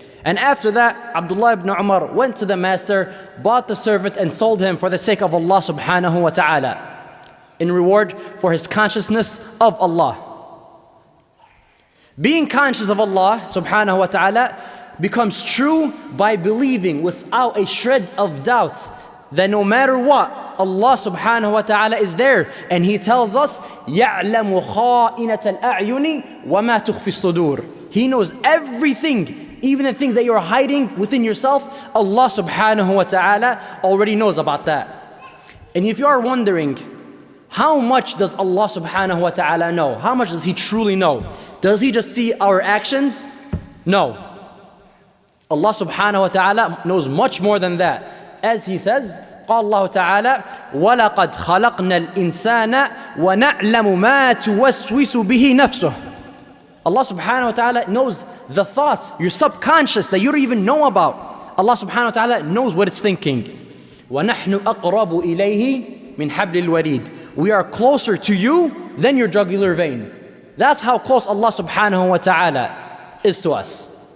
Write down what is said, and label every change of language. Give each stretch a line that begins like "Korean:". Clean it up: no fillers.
English: And after that, Abdullah ibn Umar went to the master, bought the servant and sold him for the sake of Allah subhanahu wa ta'ala, in reward for his consciousness of Allah. Being conscious of Allah subhanahu wa ta'ala becomes true by believing without a shred of doubt that no matter what, Allah subhanahu wa ta'ala is there. And He tells us,
Arabic: يَعْلَمُ خَائِنَةَ الْأَعْيُنِ وَمَا تُخْفِي الصُّدُورِ.
English: He knows everything, even the things that you're hiding within yourself, Allah subhanahu wa ta'ala already knows about that. And if you are wondering, how much does Allah subhanahu wa ta'ala know? How much does He truly know? Does He just see our actions? No. Allah subhanahu wa ta'ala knows much more than that. As He says,
Arabic: قال الله تعالى وَلَقَدْ خَلَقْنَا الْإِنسَانَ وَنَعْلَمُ مَا تُوَسْوِسُ بِهِ نَفْسُهُ.
English: Allah subhanahu wa ta'ala knows the thoughts, your subconscious that you don't even know about. Allah subhanahu wa ta'ala knows what it's thinking.
Arabic: وَنَحْنُ أَقْرَبُ إِلَيْهِ مِنْ حَبْلِ الْوَرِيدِ.
English: We are closer to you than your jugular vein. That's how close Allah subhanahu wa ta'ala is to us.